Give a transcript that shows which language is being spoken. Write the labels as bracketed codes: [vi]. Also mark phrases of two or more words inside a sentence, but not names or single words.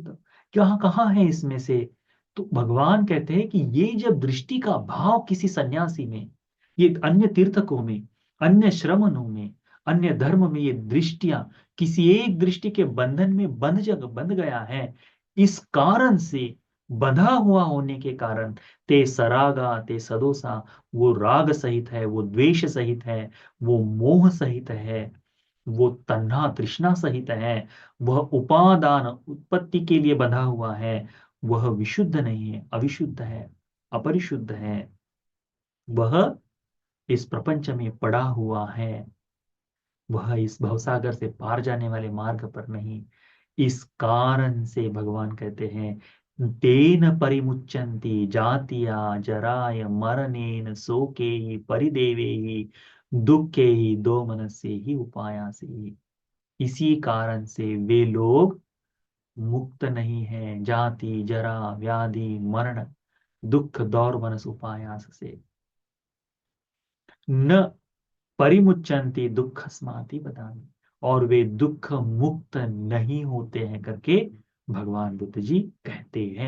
[hi] तो क्या कहाँ है इसमें से, तो भगवान कहते हैं कि ये जब दृष्टि का भाव किसी सन्यासी में, ये अन्य तीर्थकों में, अन्य श्रमणों में, अन्य धर्म में, ये दृष्टियां किसी एक दृष्टि के बंधन में बंध गया है, इस कारण से, बंधा हुआ होने के कारण, [pi] ते सरागा, ते सदोषा, [hi] वो राग सहित है, वो द्वेष सहित है, वो मोह सहित है, वो तन्हा तृष्णा सहित है, वह उपादान उत्पत्ति के लिए बंधा हुआ है, वह विशुद्ध नहीं है, अविशुद्ध है, अपरिशुद्ध है, वह इस प्रपंच में पड़ा हुआ है, वह इस भवसागर से पार जाने वाले मार्ग पर नहीं। इस कारण से भगवान कहते हैं [pi] तेन परिमुच्यन्ति जातिया जराय मरणेन शोके ही परिदेवे ही दुखे ही दो मनस्य ही उपायासे ही। [hi] इसी कारण से वे लोग मुक्त नहीं है जाति जरा व्याधि मरण दुख दौर मनस उपायास से। [pi] न परिमुच्यन्ति दुख स्माति बदामी, [hi] और वे दुख मुक्त नहीं होते हैं करके भगवान बुद्ध जी कहते हैं।